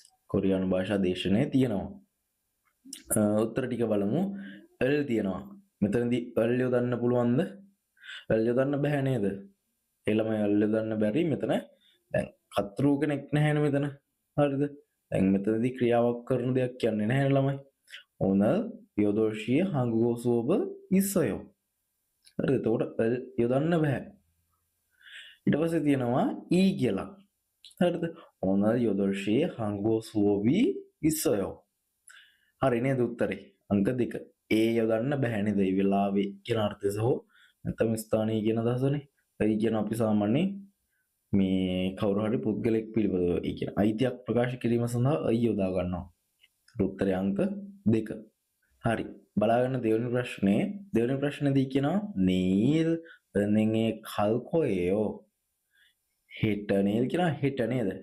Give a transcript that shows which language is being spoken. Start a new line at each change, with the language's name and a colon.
Sinhala: කොරියානු භාෂා දේශනය තියෙනවා. උත්තර ටික බලමු. එල් තියෙනවා. මෙතනදී එල් යොදන්න පුළුවන්ද? එල් යොදන්න බෑ නේද? ඒ ළමයි එල් යොදන්න බැරි මෙතන දැන් කතරු කෙනෙක් නැහැ මෙතන. හරිද? දැන් මෙතනදී ක්‍රියාවක් කරන දෙයක් කියන්නේ නැහැ ළමයි.
Korean: 오늘 8시에 한국어 수업을 있어요.
Sinhala: හරිද? එතකොට එල් යොදන්න බෑ. ඊට පස්සේ තියෙනවා ඊ කියලා. හරිද?
Korean: 오늘 8시에 한국어 수업이 있어요.
Sinhala: හරි නේද උත්තරේ? අංක 2. ඒ යොදන්න බෑ නේද? ඒ වෙලාවේ කියන අර්ථය සහ නැත්නම් ස්ථානීය කියන අදහසනේ. ඒ කියන අපි සාමාන්‍යයෙන් මේ කවුරු හරි පුද්ගලෙක් පිළිබඳව ඒ කියන අයිතියක් ප්‍රකාශ කිරීම සඳහා අය යොදා ගන්නවා. උත්තරේ අංක 2. හරි. බලාගන්න දෙවෙනි ප්‍රශ්නේදී කියනවා නීල් එන්නේ කල්කොයෝ හෙට නේද කියනවා හෙට නේද?